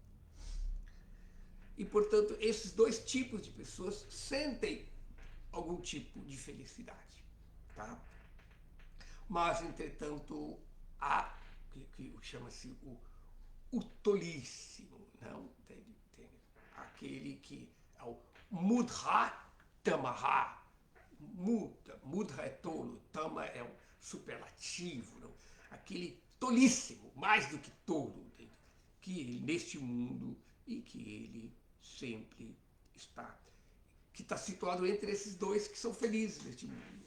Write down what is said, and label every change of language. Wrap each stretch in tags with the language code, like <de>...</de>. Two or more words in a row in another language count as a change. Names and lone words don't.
<pt>E, portanto, esses dois tipos de pessoas sentem algum tipo de felicidade, tá? Mas, entretanto, há que chama-se o tolíssimo, não? Entende? Aquele que é o</pt> <sa>मूढ तमः.</sa> <pt>Mudha é tolo, tama é um superlativo, não? Aquele tolíssimo, mais do que tolo, entende? Que ele, neste mundo, e que ele sempre está, que está situado entre esses dois que são felizes neste mundo.</pt>